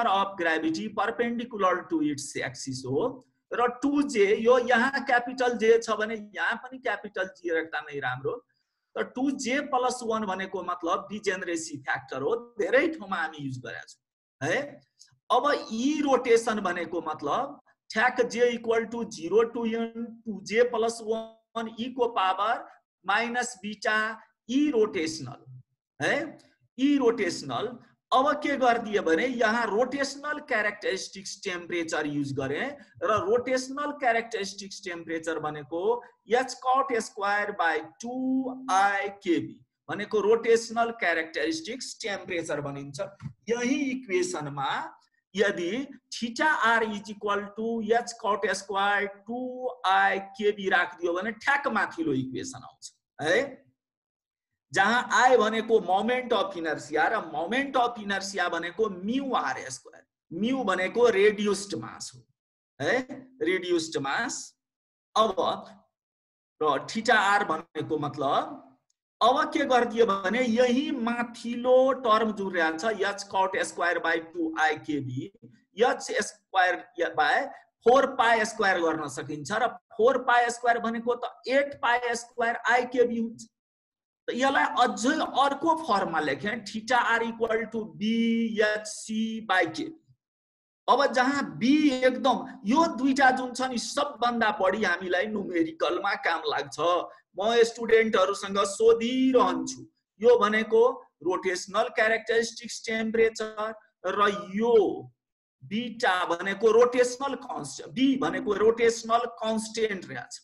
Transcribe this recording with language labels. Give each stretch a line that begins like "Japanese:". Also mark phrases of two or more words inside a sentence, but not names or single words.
English: of gravity perpendicular to its axis
Nepali: हो र 2j यो यहाँ
English: capital j
Nepali: छ भने यहाँ पनि
English: capital j
Nepali: राख्दा नै राम्रो त 2j प्लस 1 भनेको मतलब
English: degeneracy factor
Nepali: हो धेरै ठाउँमा हामी युज गरेका छौं है अब ई रोटेसन भनेको मतलब ठ्याक
English: j equal to 0 to n 2j plus 1 e
Nepali: को
English: power minus beta E rotational
Nepali: है,
English: E rotational.
Nepali: अब के कर दिए भने यहाँ
English: rotational characteristics temperature
Nepali: युज गरे र
English: rotational characteristics temperature
Nepali: भनेको
English: h cot square by 2i kb
Nepali: भनेको
English: rotational characteristics temperature
Nepali: बनिन्छ। यही इक्वेशनमा यदि
English: theta r is equal to h cot square 2i kb
Nepali: राखिदियो भने ठ्याक माथिल्लो इक्वेशन आउँछ है, जहाँ I भनेको
English: moment of inertia
Nepali: र
English: moment of inertia
Nepali: भनेको
English: mu r square,
Nepali: म्यू भनेको
English: reduced mass
Nepali: हो है,
English: reduced mass.
Nepali: अब र
English: theta r
Nepali: भनेको मतलब अब के गरिदियो भने यही माथिल्लो टर्म जुन रहन्छ
English: h cot square by 2i kb h square by 4 square
Nepali: गर्न सकिन्छ र 4 स्क्वायर भनेको त
English: 8 square i kb
Nepali: हुन्छ। यसलाई अझै अर्को फर्ममा लेखे
English: theta r equal to BHC by k.
Nepali: अब जहाँ B एकदम यो दुईटा जुन छ नि सबभन्दा बढी हामीलाई न्युमेरिकलमा काम लाग्छ। म स्टुडेन्टहरुसँग सोधिरहन्छु यो भनेको
English: rotational characteristics temperature
Nepali: र यो बीटा भनेको
English: rotational constant,
Nepali: B भनेको
English: rotational constant
Nepali: रहेछ।